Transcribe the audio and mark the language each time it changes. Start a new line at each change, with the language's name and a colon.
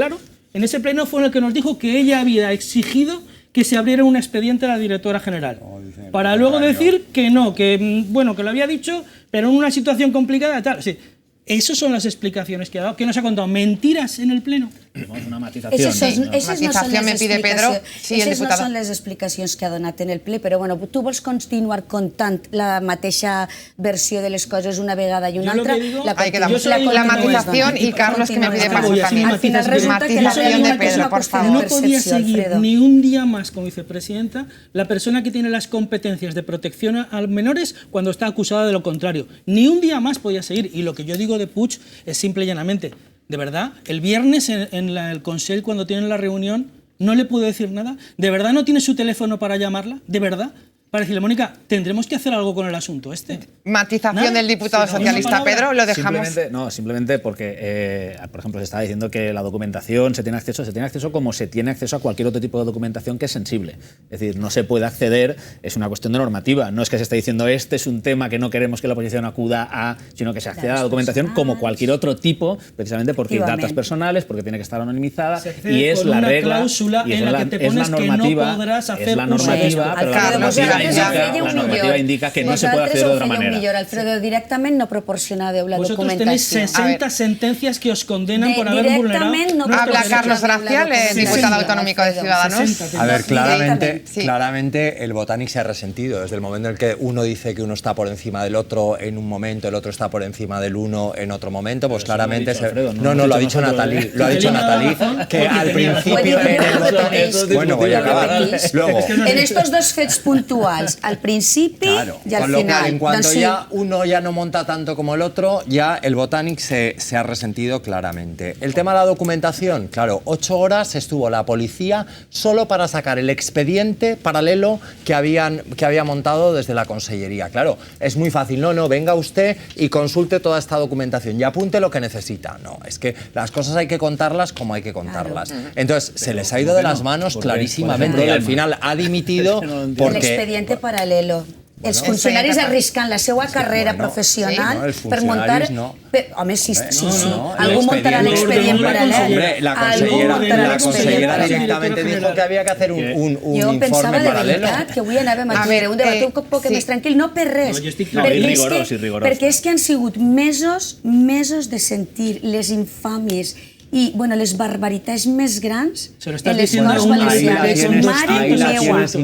Spanish: Claro, en ese Pleno fue en el que nos dijo que ella había exigido que se abriera un expediente a la directora general. Para luego decir que no, que bueno, que lo había dicho, pero en una situación complicada, tal. Sí. Esas son las explicaciones que ha dado. ¿Qué nos ha contado? ¿Mentiras en el Pleno? Una matización. Matización me pide Pedro.
Catalan: Sí, esas no són les explicacions que ha donat en el ple, però bueno, tu vols continuar contant la mateixa versió de les coses una vegada i una altra?
Spanish: La matización y Carlos que me pide paso también. Al final resulta que matización de Pedro, por favor. No podía seguir ni un día más como vicepresidenta la persona que tiene las competencias de protección a menores cuando está acusada de lo contrario. Ni un día más podía seguir. Y lo que yo digo de Puig es simple y llanamente, de verdad, el viernes en el Consell, cuando tienen la reunión, no le pude decir nada. ¿De verdad no tiene su teléfono para llamarla? ¿De verdad? Para decirle, Mónica, tendremos que hacer algo con el asunto este. Matización del diputado socialista, Pedro, lo dejamos. Simplemente porque, por ejemplo, se está diciendo que la documentación se tiene acceso como se tiene acceso a cualquier otro tipo de documentación que es sensible. Es decir, no se puede acceder, es una cuestión de normativa. No es que se esté diciendo este es un tema que no queremos que la oposición acuda a, sino que se acceda a la documentación como cualquier otro tipo, precisamente porque hay datos personales, porque tiene que estar anonimizada y es la regla. Cláusula en la que te pones que no podrás hacer la normativa, pero la normativa indica que no se puede hacer de otra manera.
Catalan: Alfredo, directament no proporcionàveu la documentació.
Spanish: Vosotros tenéis 60 sentencias que os condenan por haber vulnerado. Habla Carlos Gracial, diputado autonómico de Ciudadanos. A ver, claramente el Botanic se ha resentido. Desde el momento en el que uno dice que uno está por encima del otro en un momento, el otro está por encima del uno en otro momento, pues claramente... No, lo ha dicho Nathalie. Lo ha dicho Nathalie, que al principio en el Botanic... Bueno, voy a acabar. Luego... En estos dos
Catalan: fets puntuals, al principi y al final.
Spanish: En cuanto ya uno ya no monta tanto como el otro, ya el Botanic se ha resentido claramente. El tema de la documentación, claro, 8 horas estuvo la policía solo para sacar el expediente paralelo que había montado desde la Consellería. Claro, es muy fácil, no, venga usted y consulte toda esta documentación y apunte lo que necesita. No, es que las cosas hay que contarlas como hay que contarlas. Entonces, se les ha ido de las manos clarísimamente y al final ha dimitido porque... El expediente paralelo.
Catalan: Els funcionaris arriscant la seva carrera professional per muntar... Home, sí. Algú muntarà l'expedient paral·lel.
Spanish: La consellera directamente dijo que había que hacer un informe paralelo.
Catalan: Jo pensava de veritat que avui anàvem a tindre un debat un poc més tranquil, no per res, perquè és que han sigut mesos de sentir les infàmies i les barbaritats més grans en les Corts Valencianes.